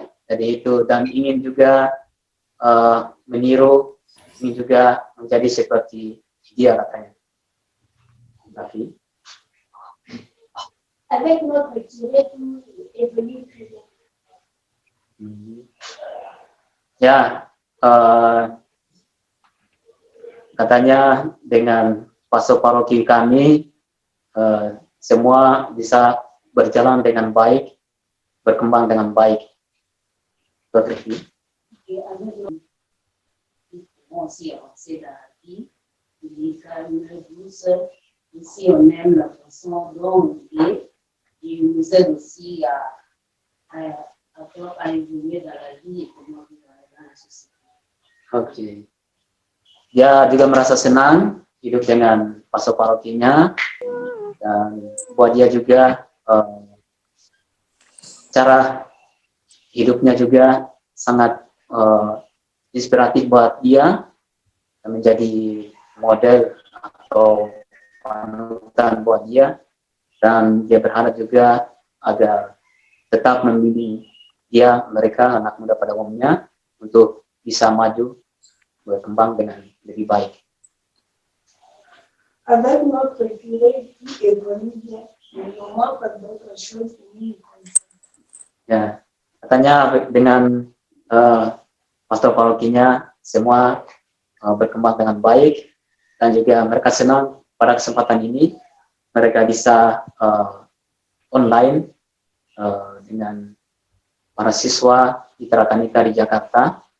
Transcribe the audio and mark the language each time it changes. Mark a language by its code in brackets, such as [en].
[id] Jadi itu, dan ingin juga meniru, ingin juga menjadi seperti dia katanya. Tapi [fr] avec notre curé, tout évolue très bien. [id] Ya, katanya dengan pastor paroki kami semua bisa berjalan dengan baik, berkembang dengan baik. [fr] Et avec nous, on s'y avancé dans la vie, il est calme, douce. Ici, on aime la façon dont il est. Il nous aide aussi à évoluer dans la vie et comment vivre dans la société. [id] Oke. Dia juga merasa senang hidup dengan pastor parokinya, dan buat dia juga cara hidupnya juga sangat inspiratif buat dia, menjadi model atau panutan buat dia, dan dia berharap juga agar tetap membimbing mereka anak muda pada umumnya untuk bisa maju berkembang dengan lebih baik. [fr] Avec notre curé, tout évolue bien. Mais nous manque d'autres choses pour nous. [id] Ya, katanya dengan pastor parokinya semua berkembang dengan baik, dan juga mereka senang pada kesempatan ini mereka bisa online dengan para siswa di Tratamica di Jakarta.